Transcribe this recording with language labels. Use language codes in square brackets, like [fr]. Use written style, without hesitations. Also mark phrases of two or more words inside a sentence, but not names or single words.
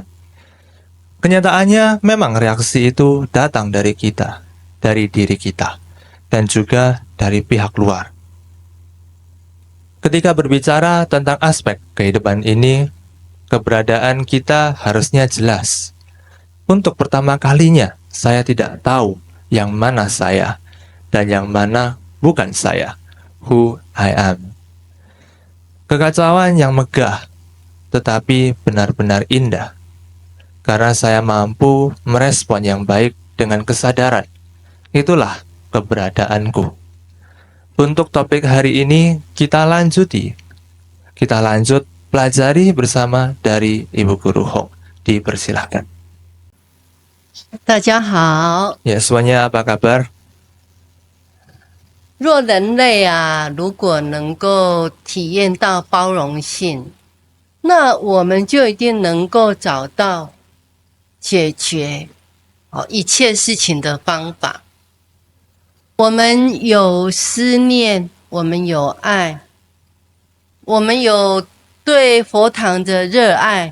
[id] Kenyataannya memang reaksi itu datang dari kita, dari diri kita, dan juga dari pihak luar. Ketika berbicara tentang aspek kehidupan ini, keberadaan kita harusnya jelas. Untuk pertama kalinya, saya tidak tahu yang mana saya dan yang mana bukan saya. [en] Who I am. [id] Kekacauan yang megah tetapi benar-benar indah. Karena saya mampu merespon yang baik dengan kesadaran. Itulah keberadaanku. Untuk topik hari ini kita lanjut pelajari bersama dari Ibu Guru Hong. Dipersilahkan. [zh] 大家好， [id] Ya, semuanya apa kabar? [zh] 若人类啊，如果能够体验到包容性，那我们就一定能够找到解决一切事情的方法。我们有思念，我们有爱，我们有对佛堂的热爱。